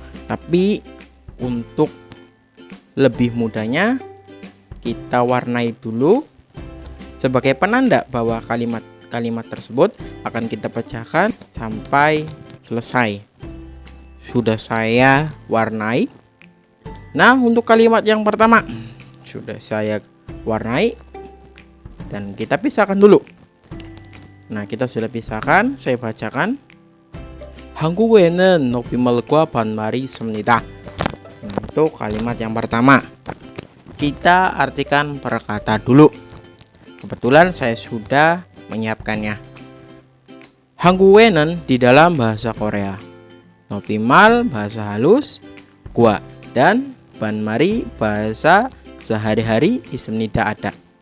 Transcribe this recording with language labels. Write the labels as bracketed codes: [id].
[id] Tapi untuk lebih mudahnya kita warnai dulu sebagai penanda bahwa kalimat tersebut akan kita pecahkan sampai selesai. Sudah saya warnai. Nah, untuk kalimat yang pertama sudah saya warnai dan kita pisahkan dulu. Nah, kita sudah pisahkan, saya bacakan. [ko] 한국어에는 높임말과 반말이 있습니다. [id] Nah, itu kalimat yang pertama. Kita artikan per kata dulu. Kebetulan saya sudah menyiapkannya. 한국어에는 di dalam bahasa Korea, Nopimal bahasa halus, gua dan banmari bahasa sehari-hari 있습니다 ada.